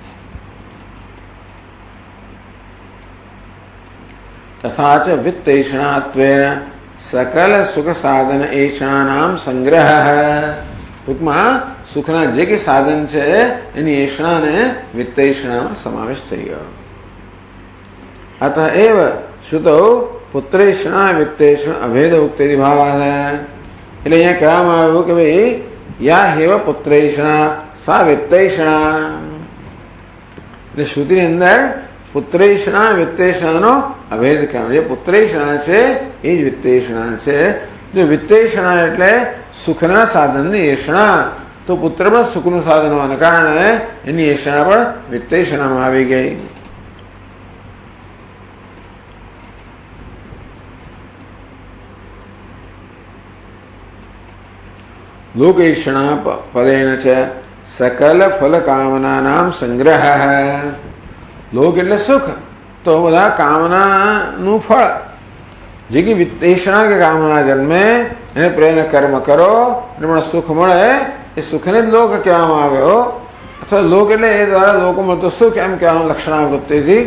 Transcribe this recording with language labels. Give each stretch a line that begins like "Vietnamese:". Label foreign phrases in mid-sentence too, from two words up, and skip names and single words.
Sanskrit: તથા ચ વિત્તૈષણાત્વેન સકલ સુખ સાધન એષણાનામ સંગ્રહ.
Gujarati: ટૂંકમાં સુખના જે કે સાધન છે એની એષણાને વિત્તૈષણામાં સમાવેશ થઈ ગયો.
Sanskrit: अतएव श्रुतौ पुत्रेषणा वित्तेषण अभेद उक्ति भाव है।
Gujarati: એટલે અહીંયા કહેવામાં આવ્યું કે ભાઈ
Sanskrit: યા હેવ પુત્રેષણા સા વિત્તેષણા,
Gujarati: એટલે શ્રુતિની અંદર પુત્રેષણા વિત્તેષણાનો અભેદ કહેવાય. જે પુત્રેષણા છે એ જ વિત્તેષણા છે. જો વિત્તેષણા એટલે સુખના સાધનની એષણા, તો પુત્રમાં સુખનું સાધન હોવાને કારણે એની એષણા પણ વિત્તેષણામાં આવી ગઈ.
Sanskrit: लोकेषणा पदेन च सकल फल कामना संग्रह.
Gujarati: लोक એટલે સુખ, તો બધા કામનાનું ફળ જે કે વિત્તેષણા કે કામના જન્મે એને પ્રેરણા કર્મ કરો અને પણ સુખ મળે, એ સુખને જ લોક કહેવામાં આવ્યો. અથવા લોક એટલે એ દ્વારા લોકો મળતો સુખ એમ કહેવાનું લક્ષણાવૃત્તિથી.